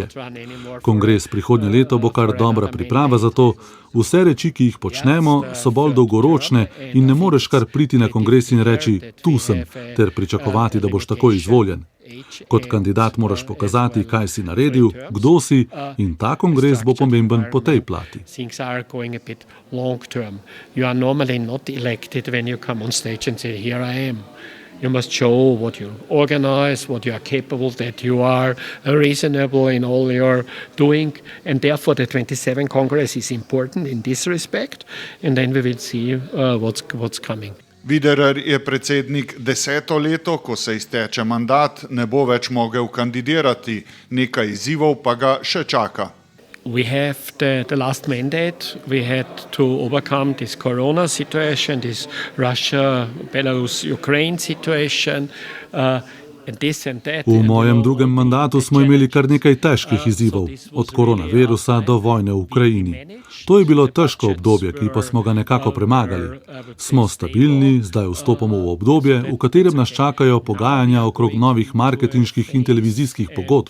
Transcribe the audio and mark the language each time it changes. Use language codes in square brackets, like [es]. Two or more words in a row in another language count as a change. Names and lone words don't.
[sl] Kongres prihodnje leto bo kar dobra priprava za to. Vse reči, ki jih počnemo, so bolj dolgoročne in ne moreš kar priti na kongres in reči, tu sem, ter pričakovati, da boš takoj izvoljen. Kot kandidat moraš pokazati, kaj si naredil, kdo si, in ta kongres bo pomemben po tej plati. [en] You must show what you organize, what you are capable, that you are reasonable in all your doing, and therefore the 27 Congress is important in this respect, and then we will see what's coming. [sl] Widerer je predsednik 10. leto, ko se izteče mandat, ne bo več mogel kandidirati, nekaj izzivov pa ga še čaka. [en] We have the last mandate. We had to overcome this corona situation, this Russia, Belarus, Ukraine situation, and this and that. [sl] V mojem drugem mandatu smo imeli kar nekaj težkih izzivov, od koronavirusa do vojne v Ukrajini. To je bilo težko obdobje, ki pa smo ga nekako premagali. Smo stabilni, zdaj vstopamo v obdobje, v katerem nas čakajo pogajanja okrog novih marketinških in televizijskih pogodb.